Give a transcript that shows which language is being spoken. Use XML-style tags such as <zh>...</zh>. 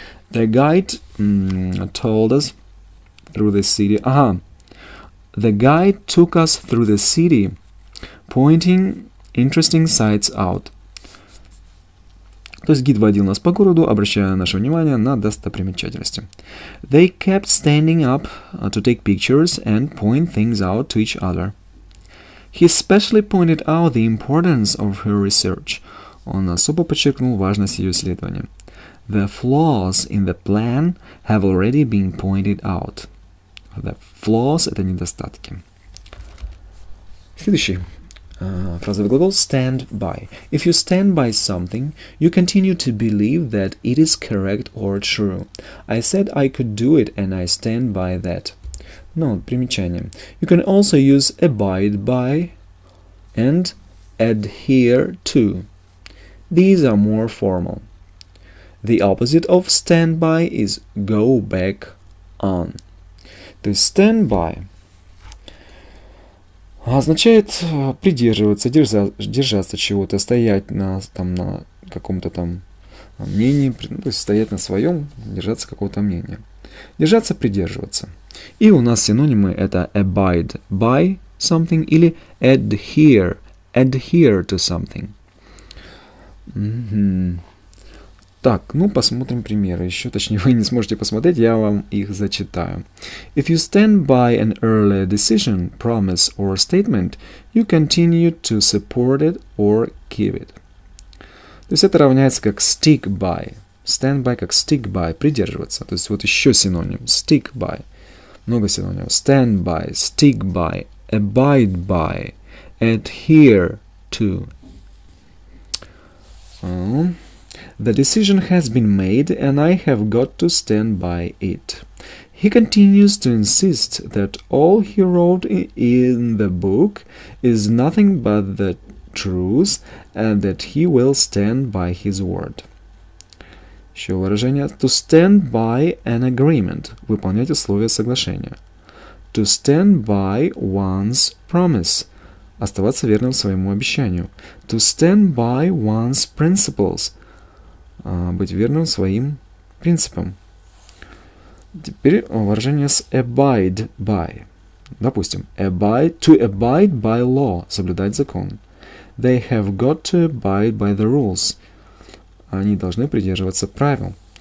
<en>The guide told us through the city. The guide took us through the city, pointing interesting sights out.</en> <ru>То есть гид водил нас по городу, обращая наше внимание на достопримечательности.</ru> <en>They kept standing up to take pictures and point things out to each other. He especially pointed out the importance of her research.</en> <ru>Он особо подчеркнул важность ее исследования.</ru> <en>The flaws in the plan have already been pointed out. The flaws</en> <ru>— это недостатки. Следующий фразовый глагол stand by.</ru> <en>If you stand by something, you continue to believe that it is correct or true. I said I could do it and I stand by that.</en> <ru>Ну, примечание.</ru> <en>You can also use abide by and adhere to. These are more formal. The opposite of stand by is go back on.</en> <ru>То есть stand by означает придерживаться, держаться чего-то, стоять на каком-то там мнении, то есть стоять на своем, держаться какого-то мнения. Держаться, придерживаться. И у нас синонимы это</ru> <en>abide by something</en> <ru>или adhere</ru> <en>adhere to something.</en> <ru>Так, ну посмотрим примеры еще. Точнее, вы не сможете посмотреть, я вам их зачитаю.</ru> <en>If you stand by an earlier decision, promise or statement, you continue to support it or keep it.</en> <ru>То есть это равняется как stick by.</ru> <en>Stand by</en> <ru>как</ru> <en>stick by,</en> <ru>придерживаться. То есть вот еще синоним.</ru> <en>Stick by.</en> <ru>Много синонимов.</ru> <en>Stand by, stick by, abide by, adhere to. The decision has been made and I have got to stand by it. He continues to insist that all he wrote in the book is nothing but the truth and that he will stand by his word.</en> <ru>Еще выражение.</ru> <en>To stand by an agreement.</en> <ru>Выполнять условия соглашения.</ru> <en>To stand by one's promise.</en> <ru>Оставаться верным своему обещанию.</ru> <en>To stand by one's principles.</en> <ru>Быть верным своим принципам. Теперь выражение с abide by. Допустим,</ru> <en>to abide by law.</en> <ru>Соблюдать закон.</ru> <en>They have got to abide by the rules.</en> <ru>Они должны придерживаться правил.</ru>